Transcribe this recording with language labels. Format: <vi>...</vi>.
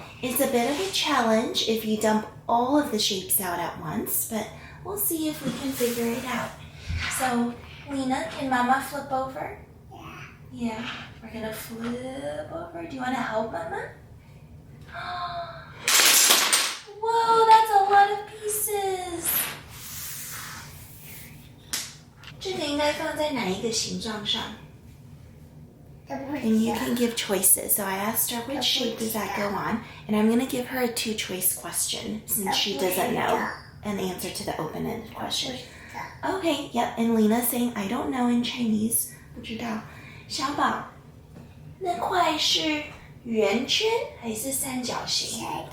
<en>It's a bit of a challenge if you dump all of the shapes out at once, but we'll see if we can figure it out. So, Lena, can Mama flip over? Yeah. Yeah, we're gonna flip over. Do you want to help, Mama? Whoa, that's a lot of pieces.</en> <zh>这个应该放在哪一个形状上？</zh> <en>And you can give choices. So I asked her which shape does that go on, and I'm gonna give her a 2-choice question since she doesn't know an answer to the open-ended question. Okay, yep. And Lena's saying I don't know in Chinese.</en> <zh>不知道。小宝，那块是圆圈还是三角形？</zh>